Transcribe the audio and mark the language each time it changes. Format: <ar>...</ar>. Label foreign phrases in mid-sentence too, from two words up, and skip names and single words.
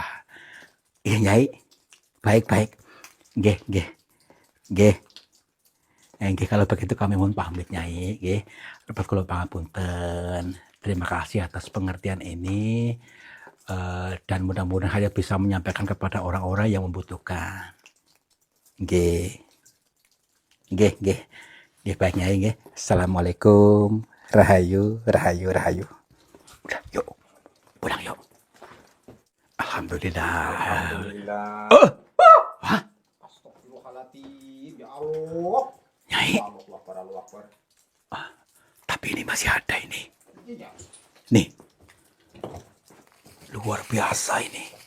<id>Iya, Nyai. Baik-baik.</id> <jv>Nggih, nggih. Nggih. Nggih,</jv> <id>kalau begitu kami mohon pamit, Nyai, nggih.</id> <jv>Lepas kula pangapunten.</jv> <id>Terima kasih atas pengertian ini. Dan mudah-mudahan saya bisa menyampaikan kepada orang-orang yang membutuhkan.</id> <jv>Nggih. Nggih, nggih. Nggih, baik, Nyai, nggih. Assalamualaikum. Rahayu, rahayu, rahayu.</jv> <id>Udah, yuk. Pulang yuk. Alhamdulillah. Alhamdulillah. Hah? Astagfirullahaladzim.</id> <ar>Ya Allah.</ar> <id>Nyai,</id> <ar>Allahu Akbar, Allahu Akbar.</ar> <id>tapi ini masih ada ini. Iya. Nih. Luar biasa ini.</id>